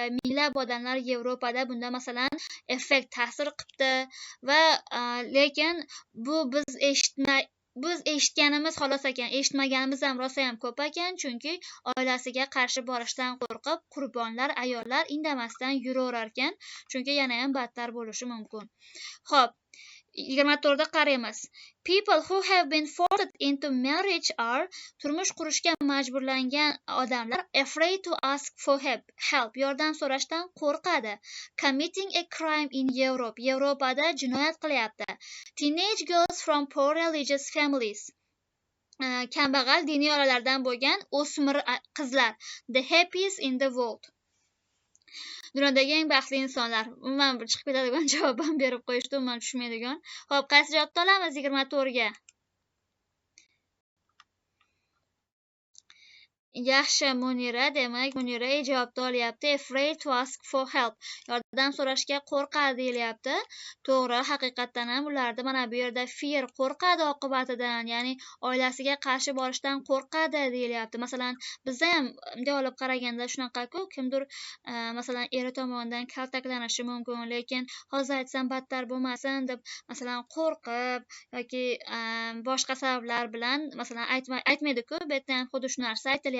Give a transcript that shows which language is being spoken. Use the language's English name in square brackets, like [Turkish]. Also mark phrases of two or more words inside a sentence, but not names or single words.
[Uzbek] Minglab odamlar Yevropada bunda masalan effekt ta'sir qilibdi va lekin bu biz eshitganimiz xolos ekan, eshitmaganimiz ham rosa ham ko'p ekan, chunki oilasiga qarshi borishdan qo'rqib qurbonlar ayollar indamasdan yuraverar ekan, chunki yana ham battar bo'lishi mumkin. Xo'p, 24 da qaraymiz. [English] People who have been forced into marriage are [Uzbek] turmush qurishga majburlangan odamlar [English] afraid to ask for help, [Uzbek] yordam so'rashdan qo'rqadi. [English] Committing a crime in Europe, [Uzbek] Yevropada jinoyat qilyapti. [English] Teenage girls from poor religious families, [Uzbek] kambag'al diniy oilalardan bo'lgan o'smir qizlar, [English] the happiest in the world. [Uzbek] Dunyodagi eng baxtli insonlar. Umuman chiqib ketadigan javob ham berib qo'yishdi, umuman tushmaydigan. Xo'p, qaysi javobni olamiz 24 ga? Yaxshi, Munira. Demak, Munira javobni olyapti. [English] Afraid to ask for help. [Uzbek] Yordam so'rashga qo'rqadi deyilyapti. To'g'ri, haqiqatan ham ularda mana bu yerda fear, qo'rqadi oqibatidan, ya'ni oilasiga qarshi borishdan qo'rqadi deyilyapti. Masalan, bizda ham bunday olib qaraganda shunaqa-ku, kimdir masalan eri tomonidan kaltaklanishi mumkin, lekin hozir aytsam battar bo'lmasin deb masalan qo'rqib yoki boshqa sabablar bilan masalan aytmaydi-ku, bu yerda ham xuddi shu narsa aytilyapti.